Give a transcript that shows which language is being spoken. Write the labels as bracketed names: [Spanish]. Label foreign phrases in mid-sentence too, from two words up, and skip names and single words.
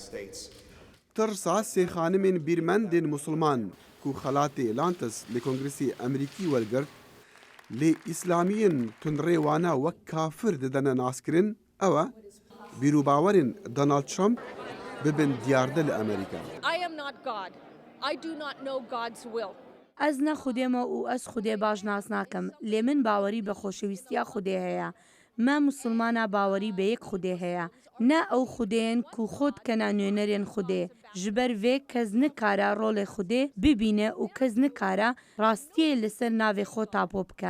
[Kurdish] ترسا سێ خانمên بیرمەندên مسلمان ku xelatê Lantis li Kongrêsê Amerîkî wergirt lê îslamiyên tundrêwana wek kafir didene naskirin ew e bîrûbawerên Donald Trump bibin diyarde li Amerîka. [English] I am not God. I do not know God's will. [Kurdish] Ez ne xudême û ez xudê baş nas nakim. Lê min bawerî bi xoşewîstiya Xudê heye. Me musulmana bawerî bi yek Xudê heye. Ne ew xudeyên ku xwe dikene nûnerên Xudê. Ji ber vê kes nikare rolê Xudê bibîne û kes nikare rastiyê li ser navê xwe tapo bike.